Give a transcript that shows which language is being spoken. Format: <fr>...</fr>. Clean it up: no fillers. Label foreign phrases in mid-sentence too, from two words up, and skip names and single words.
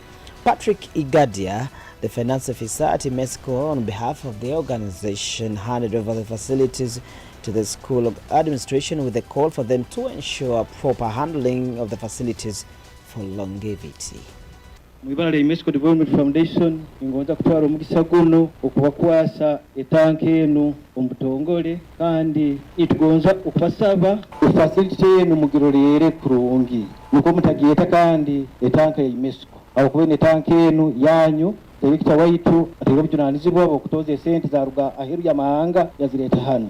<en>Patrick Igadia, the finance officer at Mexico, on behalf of the organization, handed over the facilities to the school administration with a call for them to ensure proper handling of the facilities for longevity.</en> <ttj>Mwibara Mexico Development Foundation ingonza kutwara omugisa guno okubakwasa etanke eno omutongole kandi itugonza okubasaba facility eno mugirolere kurungi nuko mutagiyeta kandi etanke ya Mexico aho kubene etanke eno yanyu Director waitu atero bijunanizibwa okutoza sente za ruga aheru ya mahanga yazireta hano.</ttj>